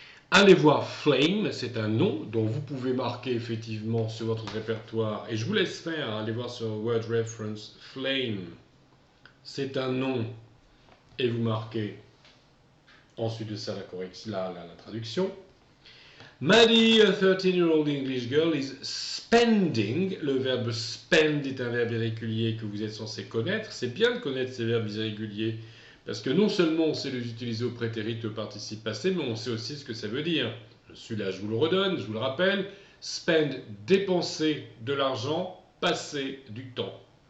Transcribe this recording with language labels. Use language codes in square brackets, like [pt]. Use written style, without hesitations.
[fr] Allez voir flame, c'est un nom dont vous pouvez marquer effectivement sur votre répertoire. Et je vous laisse faire, allez voir sur Word Reference flame. C'est un nom et vous marquez ensuite de ça la traduction. [en] Maddie, a 13-year-old English girl, is spending. [fr] Le verbe spend est un verbe irrégulier que vous êtes censé connaître. C'est bien de connaître ces verbes irréguliers parce que non seulement on sait les utiliser au prétérit au participe passé, mais on sait aussi ce que ça veut dire. Celui-là, je vous le redonne, je vous le rappelle. Spend, dépenser de l'argent, passer du temps.